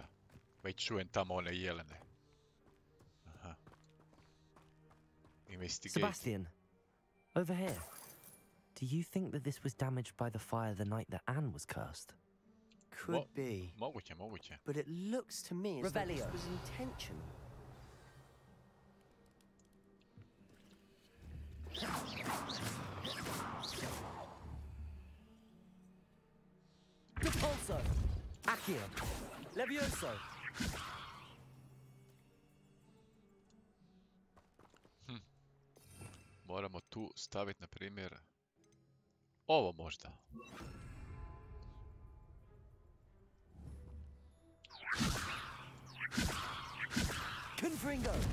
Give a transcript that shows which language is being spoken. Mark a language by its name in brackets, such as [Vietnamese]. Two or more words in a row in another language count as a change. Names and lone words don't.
[Croatian] Već čujem tamo one jelene. [English] Aha. Investigate. Sebastian, over here. Do you think that this was damaged by the fire the night that Anne was cursed? Could be. [Croatian] Moguće. [English] But it looks to me as though this Revelio. was intentional. Repulso! Accio! Levioso! [Croatian] Moramo tu staviti, na primjer, ovo možda. [English] Confringo!